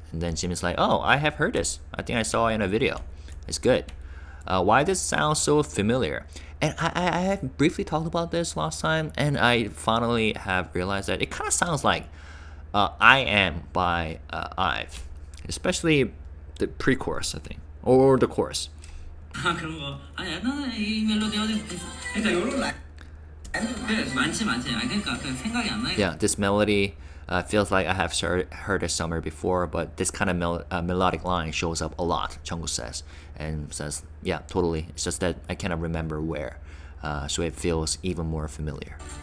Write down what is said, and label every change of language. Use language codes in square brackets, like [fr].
[en] And then Jimin's like, oh, I have heard this. I think I saw it in a video. It's good. Why does it sound so familiar? And I have briefly talked about this last time, and I finally have realized that it kind of sounds like I Am by IVE. Especially the pre-chorus, I think. Or the chorus. [ko] 아 그런 거. 아니 나는 이 멜로디 어디 있어? 그러니까 요런 라인 그래 많지. 아니 그러니까 그 생각이 안 나니까. [en] Yeah, this melody feels like I have heard it somewhere before, but this kind of melodic line shows up a lot, Jungkook says. And says, yeah, totally. It's just that I cannot remember where. So it feels even more familiar.